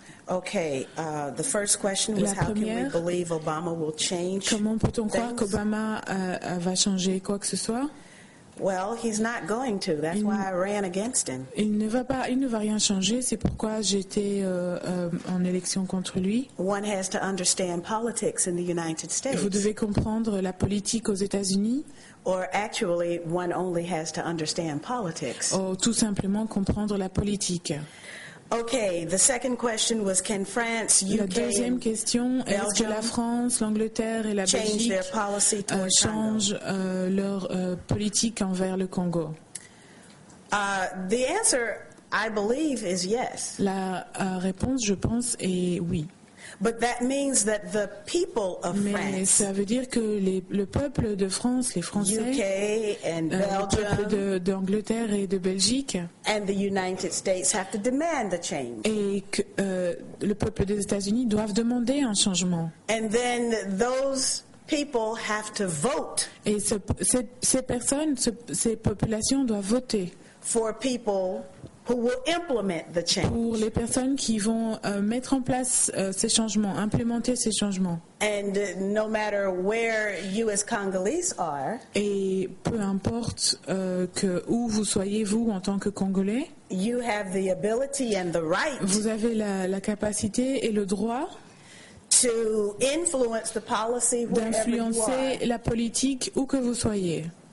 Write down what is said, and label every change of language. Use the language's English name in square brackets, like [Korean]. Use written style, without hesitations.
[English] Okay, the first question was how can we believe Obama will change? [French] Comment peut-on croire qu'Obama va changer quoi que ce soit? [English] Well, he's not going to. That's why I ran against him. [French] Il ne va rien changer. C'est pourquoi j'étais en élection contre lui. [English] One has to understand politics in the United States. [French] Vous devez comprendre la politique aux États-Unis. [English] Or actually, one only has to understand politics. [French] Ou tout simplement comprendre la politique. [English] Okay, the second question was can France, UK, [French] la deuxième question, est-ce que la France, l'Angleterre et la Belgique changent leur politique envers le Congo? [English] The answer, I believe, is yes. [French] La réponse, je pense, est oui. [English] But that means that the people of [French] Mais ça veut dire que le peuple de France, les Français, [English] UK and [French] le peuple d'Angleterre et de Belgique, [English] and the United States have to demand the change. [French] Et que le peuple des États-Unis doivent demander un changement. [English] And then those people have to vote. [French] Et ces personnes, ces populations doivent voter. [English] For people who will implement the change. [French] Pour les personnes qui vont mettre en place ces changements, implémenter ces changements. [English] And no matter where U.S. Congolese are, [French] et peu importe où vous soyez, vous, en tant que Congolais, [English] you have the ability and the right [French] vous avez la capacité et le droit [English] to influence the policy [French] d'influencer la politique où que vous soyez.